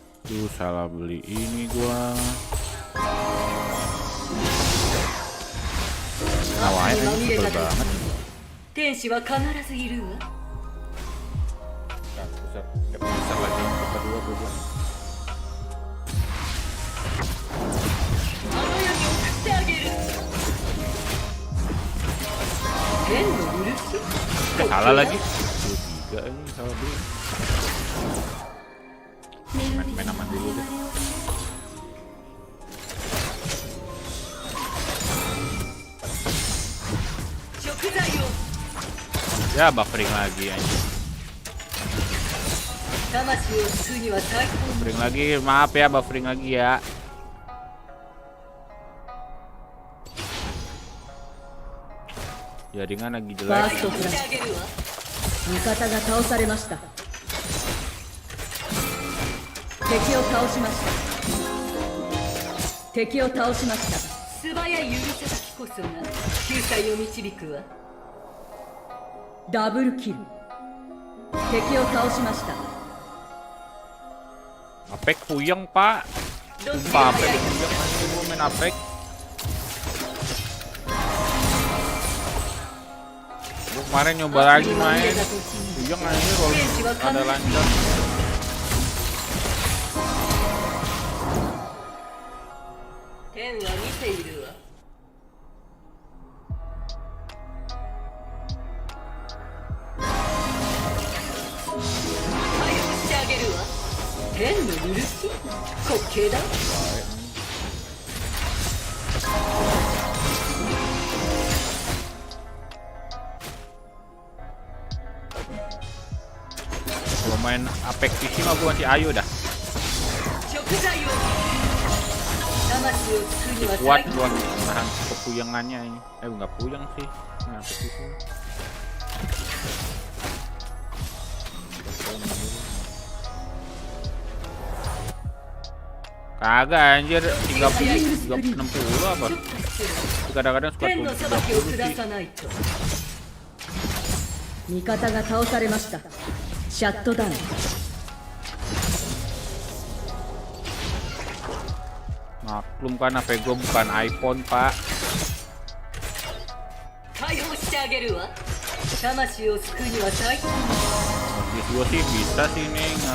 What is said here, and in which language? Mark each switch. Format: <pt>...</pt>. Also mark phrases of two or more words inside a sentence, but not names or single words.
<id>Aduh, salah beli ini gua. Nawain ini sebel banget.</id> <ja>天使は必ずいるわ。</ja> <id>Nah, besar lagi yang kedua gua.</id> <ja>あの世に送ってあげる。天の許し。</ja> <id>Salah lagi. 3 ini salah beli. Main aman dulu deh. Ya buffering lagi anjing. Buffering lagi, maaf ya buffering lagi ya. Jaringan lagi jelek.</id> <ja>味方が倒されました。敵を倒しました。敵を倒しました。素早い指さきこそが救済を導くわ。ダブルキル。敵を倒しました。</ja> <id>Apek puyeng pak. Sumpah Apek puyeng anjing gua main Apek. Gua kemarin nyoba lagi main. Puyeng anjing roll ada lancar.</id> <ja>天は見ているわ. はよしてあげるわ. 天の許し？滑稽だ.</ja> <id>Gua main Apek PC mah gua masih ayo dah. Kuat gua nahan kepuyengannya ini. Enggak puyeng sih. Nah, Apek PC. Kagak anjir 30 60 apa? Kadang-kadang suka 30 sih.</id> <ja>味方が倒されました。シャットダウン。</ja> <id>Maklum kan HP gue bukan iPhone pak. Di gua sih bisa sih nih.</id>